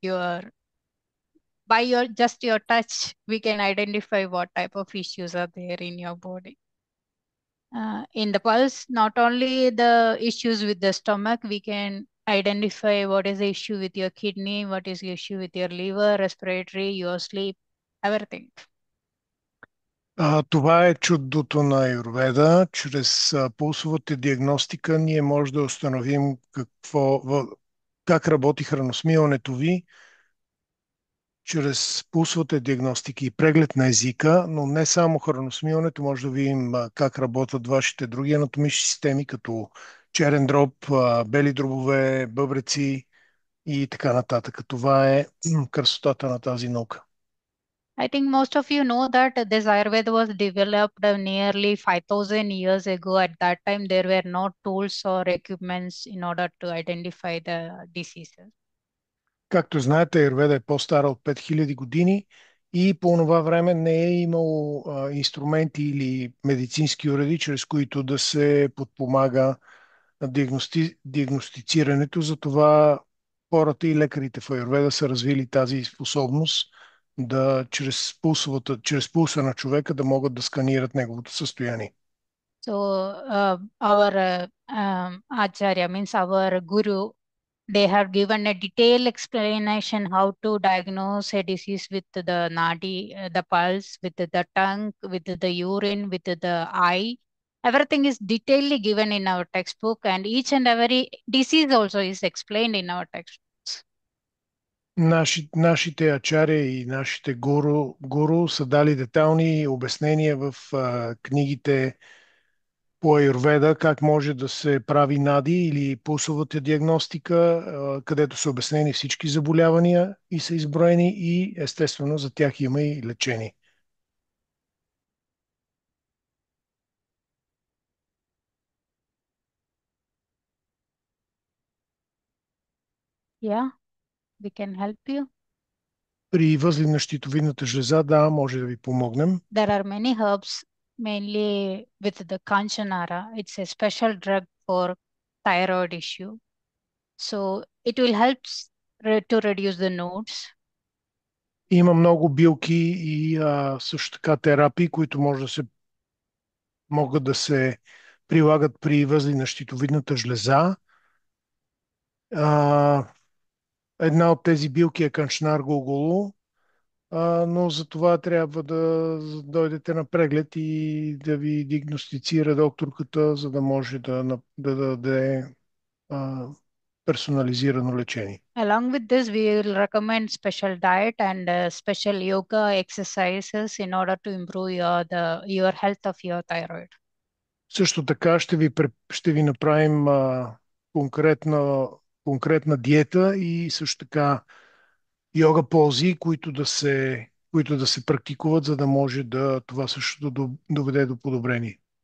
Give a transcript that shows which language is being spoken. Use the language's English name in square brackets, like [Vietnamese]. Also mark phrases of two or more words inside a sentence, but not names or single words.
[English] by your touch, we can identify what type of issues are there in your body. In the pulse, not only the issues with the stomach, we can identify what is the issue with your kidney, what is the issue with your liver, respiratory, your sleep, everything. [Bulgarian] Това е чудото на Аюрведа. Чрез пулсовата диагностика ние може да установим как работи храносмилането ви, чрез пулсовата диагностика и преглед на езика, но не само храносмилането, може да видим как работят вашите други анатомични системи, като черен дроб, бели дробове, бъбреци и така нататък. Това е красотата на тази наука. [English] I think most of you know that this Ayurveda was developed nearly 5,000 years ago. At that time, there were no tools or equipments in order to identify the diseases. [Bulgarian] Както знаете, Айурведа е по-стара от 5000 години и по това време не е имало инструменти или медицински уреди, чрез които да се подпомага диагностицирането. Затова хората и лекарите в Айурведа са развили тази способност да чрез пулса на човека да могат да сканират неговото състояние. [English] So, our Acharya means our Guru, they have given a detailed explanation how to diagnose a disease with the nadi, the pulse, with the tongue, with the urine, with the eye. Everything is detailedly given in our textbook, and each and every disease also is explained in our textbooks. [Bulgarian] Нашите ачари и нашите гуру са дали детални обяснения в книгите по аюрведа как може да се прави нади или пулсовата диагностика, където са обяснени всички заболявания и са изброени и естествено за тях има и лечение. [English] Yeah, we can help you. [Bulgarian] При възли на щитовидната жлеза, да, може да ви помогнем. [English] There are many herbs, mainly with the Kanchanara. It's a special drug for thyroid issue. So it will help to reduce the nodes. [Bulgarian] Има много билки и също така терапии, които могат да се прилагат при възли на щитовидната жлеза. Една от тези билки е канчнар гугулу, но за това трябва да дойдете на преглед и да ви диагностицира докторката, за да може да даде персонализирано лечение. [English] Along with this, we will recommend special diet and special yoga exercises in order to improve your health of your thyroid. [Bulgarian] Също така ще ви направим конкретна диета и също така йога пози, които да се практикуват, за да може това също да доведе до подобрение.